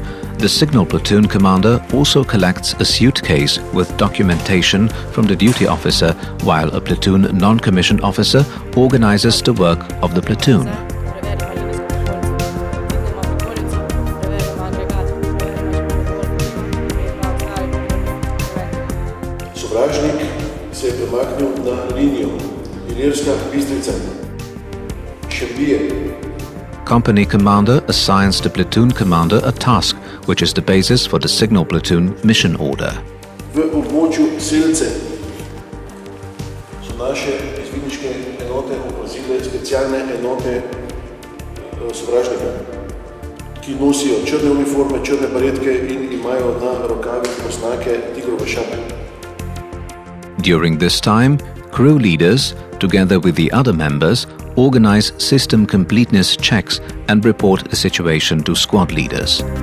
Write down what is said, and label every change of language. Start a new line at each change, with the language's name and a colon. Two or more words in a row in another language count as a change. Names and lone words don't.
English: the signal platoon commander also collects a suitcase with documentation from the duty officer, while a platoon non-commissioned officer organizes the work of the platoon.
Slovenian: Sovražnik se je premaknil na linijo Ilirska Bistrica.
English: Company commander assigns the platoon commander a task, which is the basis for the signal platoon mission order.
Slovenian: V območju Selce so naše izvidniške enote opazile specialne enote sovražnika, ki nosijo črne uniforme, črne baretke in imajo na rokavih oznake tigrove šape.
English: During this time, crew leaders, together with the other members, organize system completeness checks and report the situation to squad leaders.